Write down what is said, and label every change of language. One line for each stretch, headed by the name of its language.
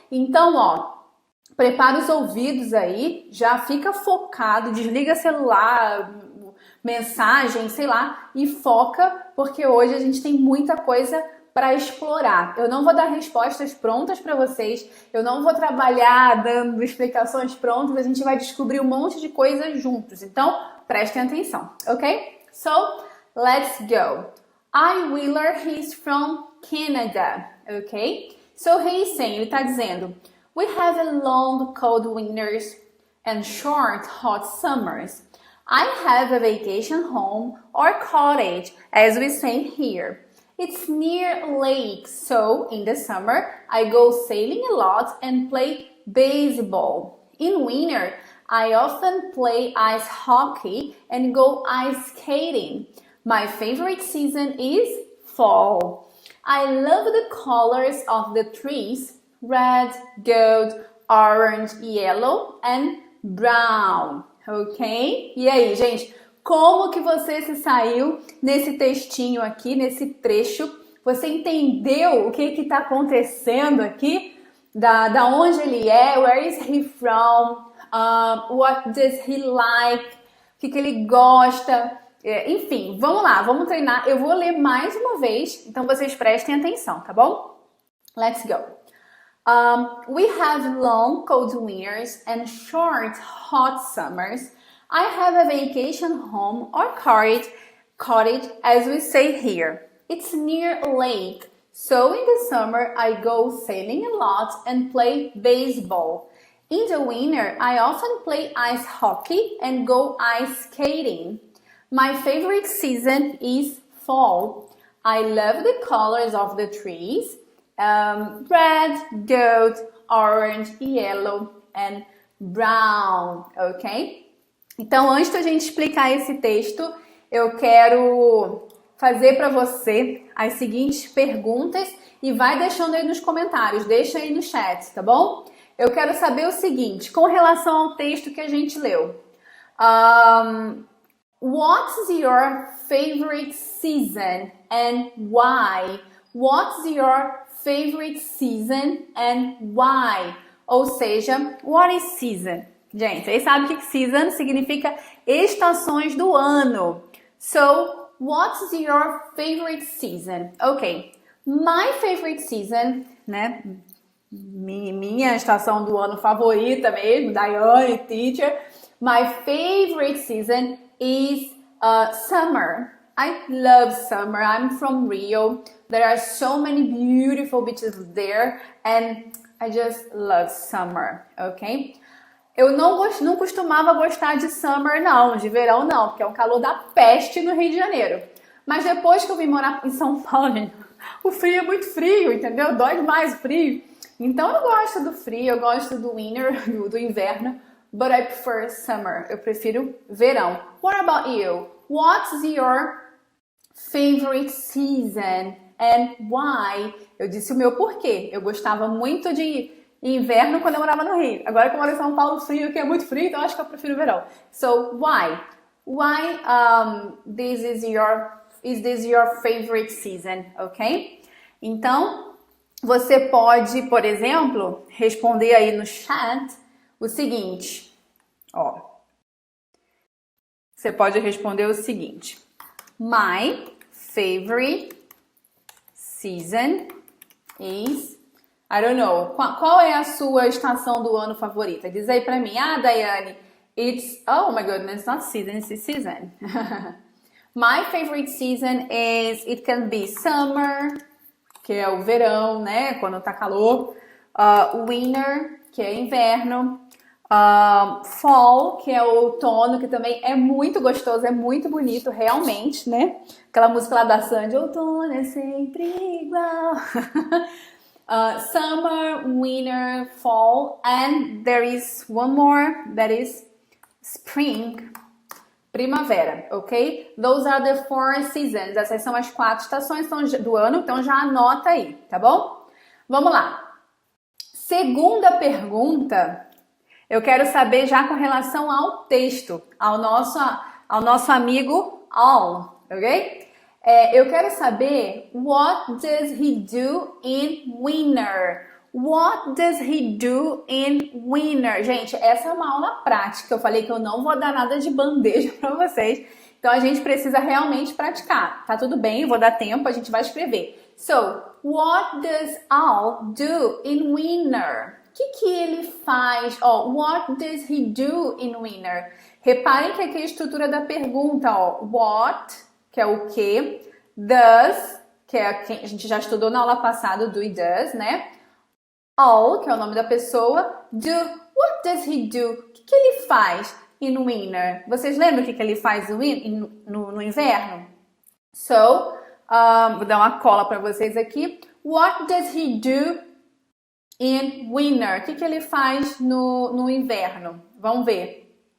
Portuguese: Então, ó, prepara os ouvidos aí, já fica focado, desliga celular, mensagem, sei lá, e foca, porque hoje a gente tem muita coisa para explorar. Eu não vou dar respostas prontas para vocês, eu não vou trabalhar dando explicações prontas, a gente vai descobrir um monte de coisas juntos. Então, prestem atenção, ok?
English: So, let's go. Wheeler, he's from Canada, ok? So, he's saying,
Portuguese: ele tá dizendo,
English: we have a long, cold winters and short, hot summers. I have a vacation home or cottage, as we say here. It's near a lake, so in the summer, I go sailing a lot and play baseball. In winter, I often play ice hockey and go ice skating. My favorite season is fall. I love the colors of the trees, red, gold, orange, yellow and brown. Ok?
Portuguese: E aí, gente, como que você se saiu nesse textinho aqui, nesse trecho? Você entendeu o que que tá acontecendo aqui? Da onde ele é?
English: Where is he from? What does he like?
Portuguese: O que que ele gosta? Enfim, vamos lá, vamos treinar. Eu vou ler mais uma vez, então vocês prestem atenção, tá bom?
English: Let's go. We have long, cold winters and short, hot summers. I have a vacation home or cottage, as we say here. It's near a lake, so in the summer I go sailing a lot and play baseball. In the winter, I often play ice hockey and go ice skating. My favorite season is fall. I love the colors of the trees. Red, gold, orange, yellow and brown, ok?
Portuguese: Então, antes da gente explicar esse texto, eu quero fazer para você as seguintes perguntas e vai deixando aí nos comentários, deixa aí no chat, tá bom? Eu quero saber o seguinte, com relação ao texto que a gente leu.
English: What's your favorite season and why? What's your favorite season and why?
Portuguese: Ou seja,
English: what is season?
Portuguese: Gente, vocês sabem que season significa estações do ano.
English: So, what's your favorite season? Ok, My favorite season,
Portuguese: né? Minha estação do ano favorita mesmo, Daiane, teacher.
English: My favorite season is summer. I love summer. I'm from Rio. There are so many beautiful beaches there and I just love summer, ok?
Portuguese: Eu não costumava gostar de summer não, de verão não, porque é um calor da peste no Rio de Janeiro. Mas depois que eu vim morar em São Paulo, o frio é muito frio, entendeu? Dói demais o frio. Então eu gosto do frio, eu gosto do winter, do inverno,
English: but I prefer summer.
Portuguese: Eu prefiro verão.
English: What about you? What's your favorite season and why?
Portuguese: Eu disse o meu porquê. Eu gostava muito de inverno quando eu morava no Rio. Agora que eu moro em São Paulo, frio, que é muito frio, então eu acho que eu prefiro verão.
English: So, why? Why is this your favorite season, ok?
Portuguese: Então, você pode, por exemplo, responder aí no chat o seguinte, ó. Você pode responder o seguinte.
English: My favorite season is, I don't know,
Portuguese: qual é a sua estação do ano favorita? Diz aí pra mim.
English: Ah, Daiane, it's, oh my goodness, not season, it's season. My favorite season is, it can be summer,
Portuguese: que é o verão, né, quando tá calor. Winter, que é inverno. Fall, que é o outono, que também é muito gostoso, é muito bonito, realmente, né? Aquela música lá da Sandy, outono é sempre igual.
English: Summer, winter, fall, and there is one more, that is spring, primavera, ok? Those are the 4 seasons.
Portuguese: Essas são as 4 estações do ano, então já anota aí, tá bom? Vamos lá. Segunda pergunta, eu quero saber já com relação ao texto, ao nosso amigo all, ok? Eu quero saber,
English: what does he do in winter? What does he do in winter?
Portuguese: Gente, essa é uma aula prática. Eu falei que eu não vou dar nada de bandeja para vocês. Então a gente precisa realmente praticar. Tá tudo bem, eu vou dar tempo, a gente vai escrever.
English: So, what does Al do in winter?
Portuguese: O que ele faz?
English: What does he do in winter?
Portuguese: Reparem que aqui é a estrutura da pergunta, what, que é o que, does, que é quem a gente já estudou na aula passada, do e does, né? All, que é o nome da pessoa, do,
English: what does he do?
Portuguese: O que ele faz
English: in winter?
Portuguese: Vocês lembram o que ele faz no inverno? So, vou dar uma cola para vocês aqui.
English: What does he do in winter?
Portuguese: O que ele faz no inverno? Vamos ver.